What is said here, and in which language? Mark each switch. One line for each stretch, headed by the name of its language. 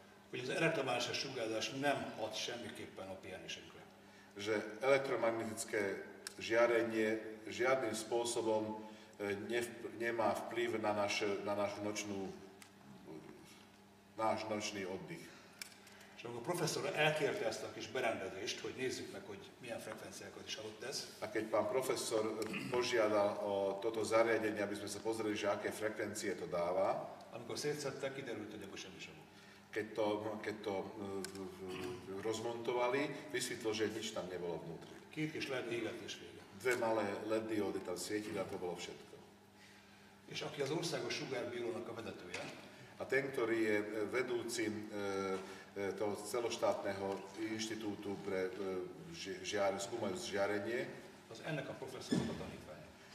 Hungarian: hogy az elektromágneses sugárzás nem hat semmiképpen a pihenésünkre.
Slovak: že elektromagnetické žiarenie žiadnym spôsobom nemá vplyv na náš nočný oddych.
Hungarian: És amikor a professzor elkérte ezt a kis berendezést, hogy nézzük meg, hogy milyen frekvenciákat is adott ez,
Slovak: A keď pán profesor požiadal o toto zariadenie, aby sme sa pozreli, že aké frekvencie to dáva,
Hungarian: amikor szétszedtek, kiderült, hogy abban semmi sem volt.
Slovak: keď to rozmontovali, vysvetlo, že nič tam nebolo vnútri.
Hungarian: 2 kis LED éget és vége.
Slovak: Dve malé LED diódy tam svietili a to bolo všetko.
Hungarian: És aki az Országos Sugárbírónak a vezetője,
Slovak: A ten, ktorý je vedúcim toho celoštátneho inštitútu pre skúmajúce žiarenie,
Hungarian: az ennek a professzornak a tanítványa.